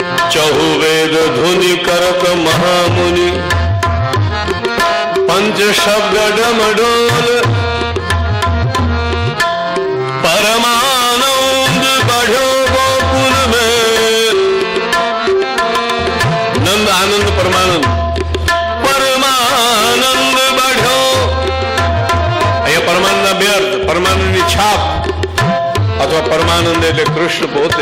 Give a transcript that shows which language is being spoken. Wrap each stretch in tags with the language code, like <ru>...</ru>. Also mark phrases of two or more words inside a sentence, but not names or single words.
<bra>चहुवेद धुनि करत महामुनि पंच शब्द डमडोल परमानंद बढ़ो गोकुल में। नंद आनंद परमानंद परमानंद बढ़ो।</bra> <gu>અહીંયા પરમાનંદના બે અર્થ, પરમાનંદની છાપ અથવા પરમાનંદ એટલે કૃષ્ણ પોતે.</gu>